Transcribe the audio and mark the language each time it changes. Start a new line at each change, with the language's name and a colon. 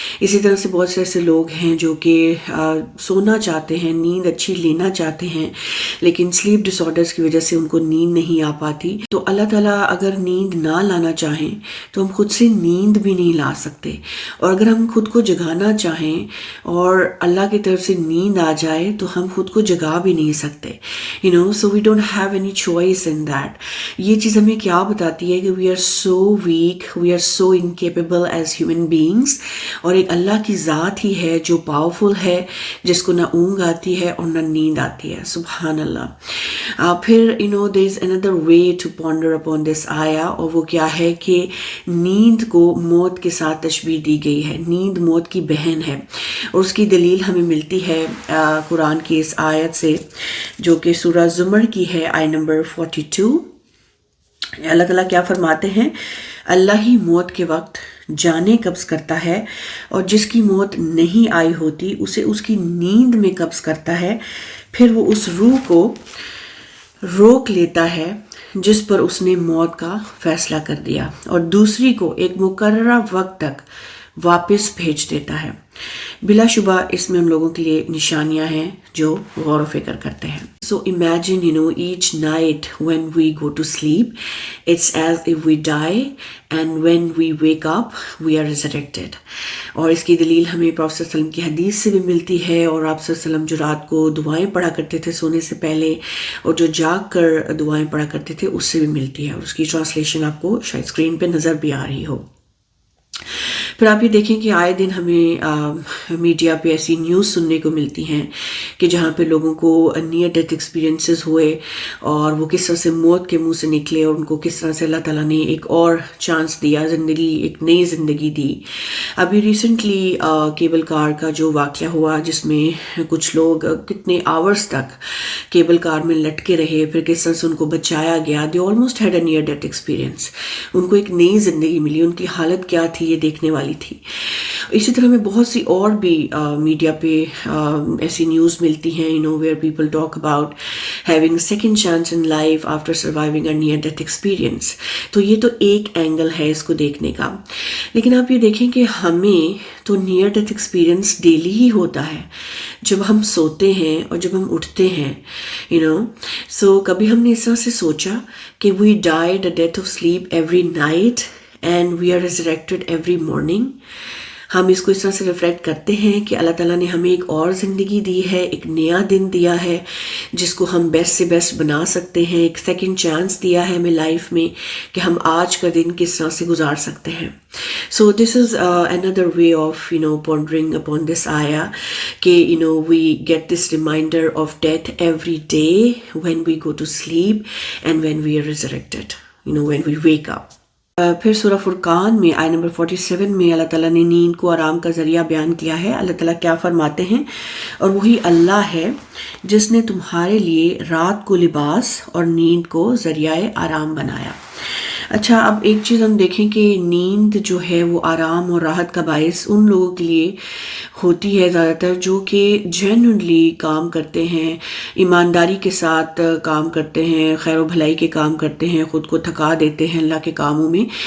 Urdu: اسی طرح سے بہت سے ایسے لوگ ہیں جو کہ سونا چاہتے ہیں, نیند اچھی لینا چاہتے ہیں, لیکن سلیپ ڈس آرڈرز کی وجہ سے ان کو نیند نہیں آ پاتی. تو اللہ تعالیٰ اگر نیند نہ لانا چاہیں تو ہم خود سے نیند بھی نہیں لا سکتے, اور اگر ہم خود کو جگانا چاہیں اور اللہ کی طرف سے نیند آ جائے تو ہم خود کو جگا بھی نہیں سکتے.
English: So we don't have any choice in that.
Urdu: یہ چیز ہمیں کیا بتاتی ہے کہ
English: we are so weak, we are so incapable as human beings,
Urdu: اور ایک اللہ کی ذات ہی ہے جو پاورفل ہے, جس کو نہ اونگ آتی ہے اور نہ نیند آتی ہے. سبحان اللہ. پھر
English: there is another way to ponder upon this
Urdu: آیا, اور وہ کیا ہے کہ نیند کو موت کے ساتھ تشبیہ دی گئی ہے. نیند موت کی بہن ہے, اور اس کی دلیل ہمیں ملتی ہے قرآن کی اس آیت سے جو کہ سورہ زمر کی ہے, آیت نمبر 42. اللہ تعالیٰ کیا فرماتے ہیں؟ اللہ ہی موت کے وقت جانیں قبض کرتا ہے, اور جس کی موت نہیں آئی ہوتی اسے اس کی نیند میں قبض کرتا ہے, پھر وہ اس روح کو روک لیتا ہے جس پر اس نے موت کا فیصلہ کر دیا, اور دوسری کو ایک مقررہ وقت تک واپس بھیج دیتا ہے. بلا شبہ اس میں ہم لوگوں کے لیے نشانیاں ہیں جو غور و فکر کرتے ہیں.
English: So imagine, each night when we go to sleep, it's as if we die, and when we wake up, we are resurrected.
Urdu: اور اس کی دلیل ہمیں پروفیٹ صلی اللہ علیہ وسلم کی حدیث سے بھی ملتی ہے, اور آپ صلی اللہ علیہ وسلم جو رات کو دعائیں پڑھا کرتے تھے سونے سے پہلے, اور جو جاگ کر دعائیں پڑھا کرتے تھے, اس سے بھی ملتی ہے, اور اس کی ٹرانسلیشن آپ کو شاید اسکرین پہ نظر بھی آ رہی ہو. پھر آپ یہ دیکھیں کہ آئے دن ہمیں میڈیا پہ ایسی نیوز سننے کو ملتی ہیں کہ جہاں پہ لوگوں کو نیئر ڈیتھ ایکسپیرینسز ہوئے, اور وہ کس طرح سے موت کے منہ سے نکلے, اور ان کو کس طرح سے اللہ تعالیٰ نے ایک اور چانس دیا, زندگی, ایک نئی زندگی دی. ابھی ریسنٹلی کیبل کار کا جو واقعہ ہوا جس میں کچھ لوگ کتنے آورس تک کیبل کار میں لٹکے رہے, پھر کس طرح سے ان کو بچایا گیا.
English: they almost had a near death experience,
Urdu: ان کو ایک نئی زندگی ملی. ان کی حالت کیا تھی یہ دیکھنے والی تھی. اسی طرح میں بہت سی اور بھی میڈیا پہ ایسی نیوز ملتی ہیں
English: where people talk about having a second chance in life after surviving a near death experience. تو یہ تو ایک angle ہے اس کو دیکھنے کا. لیکن آپ یہ دیکھیں کہ ہمیں تو نیئر ڈیتھ ایکسپیرینس ڈیلی ہی ہوتا ہے, جب ہم سوتے ہیں اور جب ہم اٹھتے ہیں.
Urdu: سو کبھی ہم نے اس طرح سے سوچا کہ
English: we died a death of sleep every night and we are resurrected every morning.
Urdu: ہم اس کو اس طرح سے ریفلیکٹ کرتے ہیں کہ اللہ تعالیٰ نے ہمیں ایک اور زندگی دی ہے, ایک نیا دن دیا ہے جس کو ہم بیسٹ سے بیسٹ بنا سکتے ہیں, ایک سیکنڈ چانس دیا ہے ہمیں لائف میں کہ ہم آج کا دن کس طرح سے گزار سکتے ہیں.
English: So this is another way of pondering upon this ayah کہ we get this reminder of death every day when we go to sleep and when we are resurrected, when we wake up.
Urdu: پھر سورہ فرقان میں آیت number 47 میں اللہ تعالیٰ نے نیند کو آرام کا ذریعہ بیان کیا ہے. اللہ تعالیٰ کیا فرماتے ہیں؟ اور وہی اللہ ہے جس نے تمہارے لیے رات کو لباس اور نیند کو ذریعہ آرام بنایا. اچھا, اب ایک چیز ہم دیکھیں کہ نیند جو ہے وہ آرام اور راحت کا باعث ان لوگوں کے لیے ہوتی ہے زیادہ تر جو کہ جینوئنلی کام کرتے ہیں, ایمانداری کے ساتھ کام کرتے ہیں, خیر و بھلائی کے کام کرتے ہیں, خود کو تھکا دیتے ہیں اللہ کے کاموں میں.